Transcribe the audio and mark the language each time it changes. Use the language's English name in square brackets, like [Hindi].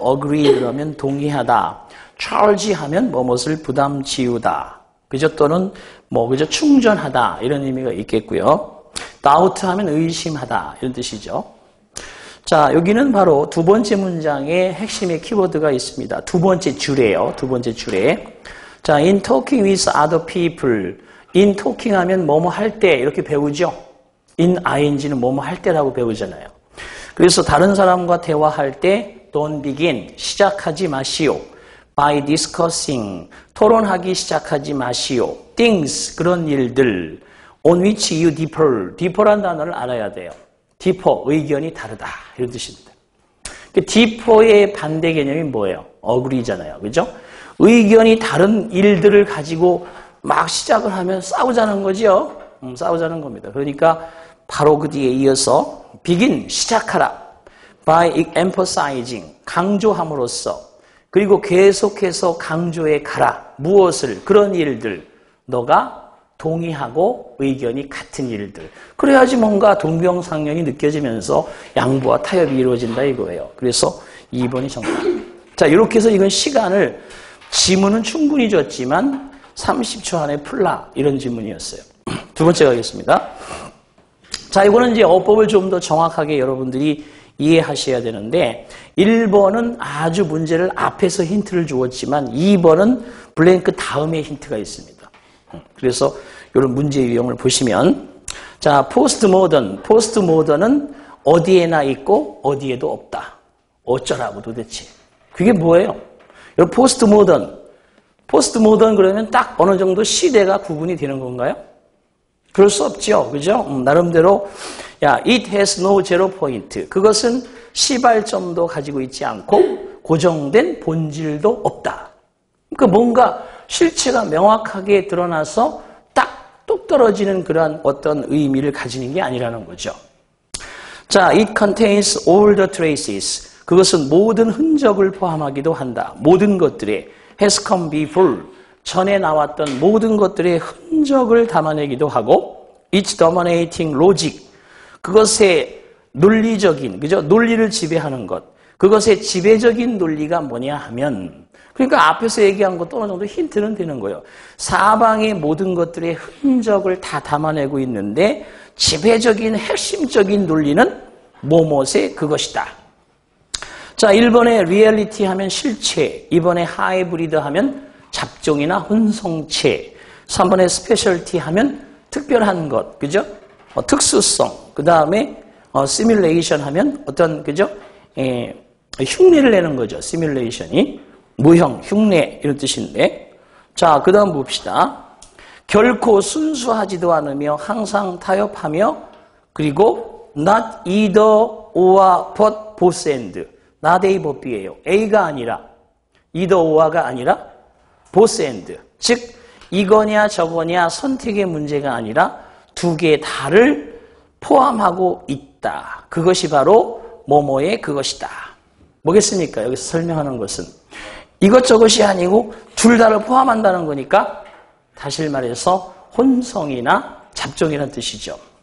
[Korean] agree 그러면 동의하다, charge 하면 뭐뭇을 부담 지우다, 그죠? 또는 뭐 그죠? 충전하다 이런 의미가 있겠고요. doubt 하면 의심하다 이런 뜻이죠. 자, 여기는 바로 두 번째 문장의 핵심의 키워드가 있습니다. 두 번째 줄이에요. 두 번째 줄에. [English] 자, in talking with other people. [Korean] in talking 하면 뭐뭐 할 때 이렇게 배우죠. in ing 는 뭐뭐 할 때라고 배우잖아요. 그래서 다른 사람과 대화할 때 don't begin, 시작하지 마시오. by discussing, 토론하기 시작하지 마시오. things, 그런 일들. [English] on which you differ. [Korean] differ란 단어를 알아야 돼요. differ, 의견이 다르다 이런 뜻입니다. differ의 반대 개념이 뭐예요? agree잖아요. 그죠? 의견이 다른 일들을 가지고 막 시작을 하면 싸우자는 거죠. 싸우자는 겁니다. 그러니까 바로 그 뒤에 이어서 begin, 시작하라. by emphasizing, 강조함으로써. 그리고 계속해서 강조해 가라. 무엇을? 그런 일들. 너가 동의하고 의견이 같은 일들. 그래야지 뭔가 동병상련이 느껴지면서 양보와 타협이 이루어진다 이거예요. 그래서 2번이 정답. 자, 이렇게 해서 이건 시간을, 지문은 충분히 줬지만 30초 안에 풀라 이런 지문이었어요. 두 번째 가겠습니다. 자, 이거는 이제 어법을 좀 더 정확하게 여러분들이 이해하셔야 되는데, 1번은 아주 문제를 앞에서 힌트를 주었지만 2번은 블랭크 다음에 힌트가 있습니다. 그래서 이런 문제 유형을 보시면, 자, 포스트모던은 어디에나 있고 어디에도 없다. 어쩌라고 도대체. 그게 뭐예요? 여러분, 포스트모던 그러면 딱 어느 정도 시대가 구분이 되는 건가요? 그럴 수 없죠. 그죠? [English] 나름대로, it has no zero point. [Korean] 그것은 시발점도 가지고 있지 않고 고정된 본질도 없다. 그러니까 뭔가 실체가 명확하게 드러나서 딱 뚝 떨어지는 그러한 어떤 의미를 가지는 게 아니라는 거죠. [English] 자, it contains all the traces. [Korean] 그것은 모든 흔적을 포함하기도 한다. [English] 모든 것들에 has come before. [Korean] 전에 나왔던 모든 것들의 흔적을 담아내기도 하고, it's dominating logic. 그것의 논리적인, 그죠? 논리를 지배하는 것. 그것의 지배적인 논리가 뭐냐 하면, 그러니까 앞에서 얘기한 것도 어느 정도 힌트는 되는 거예요. 사방의 모든 것들의 흔적을 다 담아내고 있는데, 지배적인 핵심적인 논리는 뭐뭐의 그것이다. 자, 1번에 리얼리티 하면 실체, 2번에 하이브리드 하면 잡종이나 혼성체, 3번에 스페셜티 하면 특별한 것, 그죠? 특수성, 그 다음에 시뮬레이션 하면 어떤, 그죠? 흉내를 내는 거죠. 시뮬레이션이. 모형, 흉내 이런 뜻인데. 자, 그 다음 봅시다. 결코 순수하지도 않으며 항상 타협하며 그리고 not either or but both and. not A, but B예요. A가 아니라 either or 가 아니라 both and. 즉 이거냐 저거냐 선택의 문제가 아니라 두 개의 다를 포함하고 있다. 그것이 바로 뭐뭐의 그것이다. 뭐겠습니까? 여기서 설명하는 것은 이것저것이 아니고 둘 다를 포함한다는 거니까 다시 말해서 혼성이나 잡종이라는 뜻이죠.